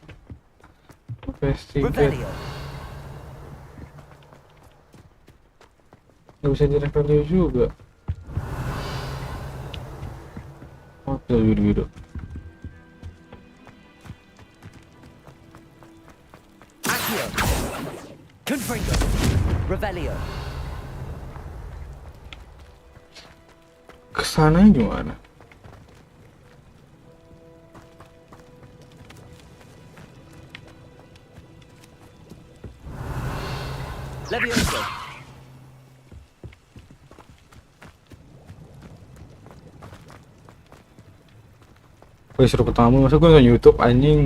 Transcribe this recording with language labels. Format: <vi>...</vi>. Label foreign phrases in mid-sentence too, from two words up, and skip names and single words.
<id>Revelio. Gak bisa di-revelio juga. Oh, tuh biru-biru. Accio. Confringo. Revelio. Kesananya gimana? Levioso. Gue suruh ketemu, masa gue nonton YouTube anjing.</id>